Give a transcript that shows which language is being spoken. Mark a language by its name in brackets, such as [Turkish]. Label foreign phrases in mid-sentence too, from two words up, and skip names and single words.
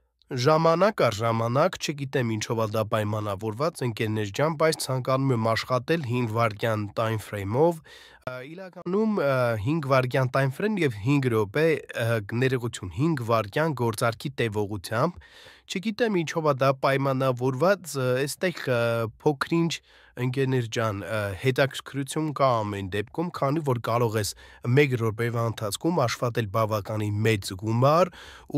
[Armenian] Ժամանակ առ ժամանակ, չգիտեմ ինչով է դա պայմանավորված, ընկերներ ջան, բայց ցանկանում եմ աշխատել 5 վայրկյան [English] time frame- [Armenian] ով, իրականում 5 վայրկյան [English] time frame [Armenian] եւ 5 րոպե ներողություն 5 վայրկյան գործարքի տևողությամբ, չգիտեմ ինչով է դա պայմանավորված, այստեղ փոքրինչ ընկերներ ջան, հետաքրքրություն կա ամեն դեպքում, քանի որ կարող ես 1 րոպեվա ընթացքում աշխատել բավականին մեծ գումար ու